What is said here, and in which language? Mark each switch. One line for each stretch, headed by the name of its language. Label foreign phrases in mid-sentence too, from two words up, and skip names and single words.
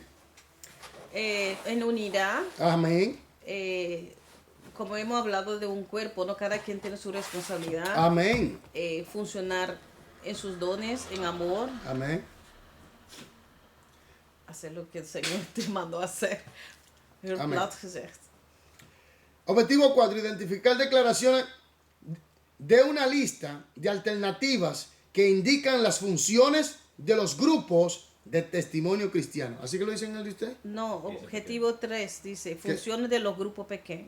Spanish: En unidad. Amén. Como hemos hablado de un cuerpo, ¿no? Cada quien tiene su responsabilidad. Amén. Funcionar en sus dones, en amor, Amén. hacer lo que el Señor te mandó a hacer.
Dutch: Heel
Spanish: Amén.
Dutch: plat gezegd.
Spanish: Objetivo 4. Identificar declaraciones de una lista de alternativas que indican las funciones de los grupos de testimonio cristiano. ¿Así que lo dicen el de usted? No, objetivo 3 dice, funciones de los grupos pequeños.